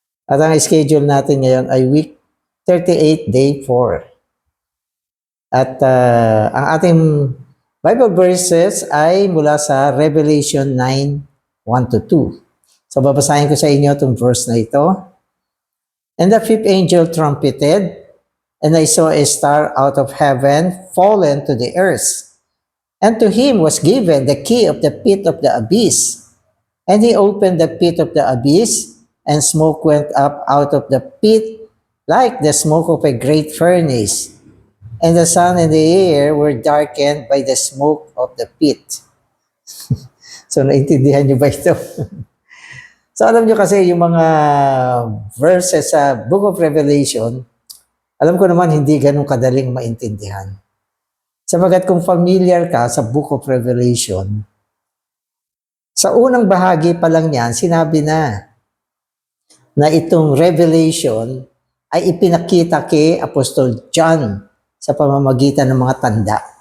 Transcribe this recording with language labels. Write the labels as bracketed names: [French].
[Filipino] At ang schedule natin ngayon ay week 38, day 4. At ang ating Bible verses ay mula sa Revelation 9, 1 to 2. So babasahin ko sa inyo itong verse na ito. [English] And the fifth angel trumpeted, and I saw a star out of heaven fallen to the earth. And to him was given the key of the pit of the abyss. And he opened the pit of the abyss, and smoke went up out of the pit like the smoke of a great furnace. And the sun and the air were darkened by the smoke of the pit. [Filipino] So, naintindihan nyo ba ito? So, alam nyo kasi yung mga verses sa Book of Revelation, alam ko naman hindi ganun kadaling maintindihan. Sapagat kung familiar ka sa Book of Revelation, sa unang bahagi pa lang niyan, sinabi na itong Revelation ay ipinakita kay Apostol John sa pamamagitan ng mga tanda.